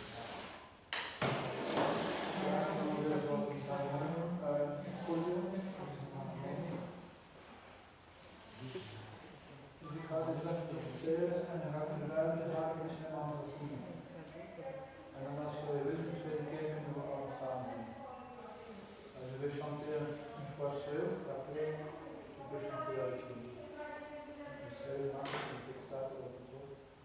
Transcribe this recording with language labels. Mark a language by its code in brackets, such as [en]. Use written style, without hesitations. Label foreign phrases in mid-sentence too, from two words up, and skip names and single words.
[nl] Ja, dan moet je zo een dus ik ga dit even spelen en dan ga ik de ruimte maken en anders zien. En dan als je wilt, de tweede keer kunnen we alles samen zien. Als je wil chanteren [fr] une fois seul, après, je peux chanter avec lui. [nl] Dus heel makkelijk, want dit staat er op het woord.